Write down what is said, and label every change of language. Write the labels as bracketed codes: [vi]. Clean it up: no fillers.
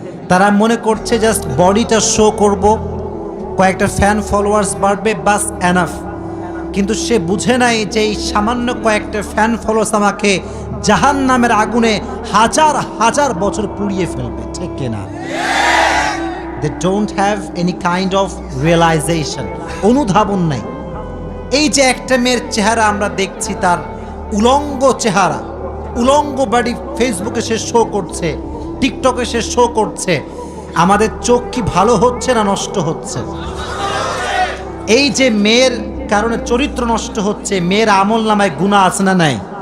[bn] তারা মনে করছে জাস্ট বডিটা শো করব, কয়েকটা ফ্যান ফলোয়ার্স বাড়বে, বাস এনাফ। কিন্তু সে বুঝে নাই যে এই সামান্য কয়েকটা ফ্যান ফলোয়ার্স আমাকে জাহান্নামের আগুনে হাজার হাজার বছর পুড়িয়ে ফেলবে, ঠিক কিনা? [en] They don't have any kind of realization, [bn] অনুধাবন নাই। এই যে একটা মেয়ের চেহারা আমরা দেখছি, তার উলঙ্গ চেহারা, উলঙ্গ বাড়ি ফেসবুকে সে শো করছে, টিকটকে সে শো করছে, আমাদের চোখ কি ভালো হচ্ছে না নষ্ট হচ্ছে? এই যে মেয়ের কারণে চরিত্র নষ্ট হচ্ছে, মেয়ের আমল নামায় গুনাহ আছে না নাই?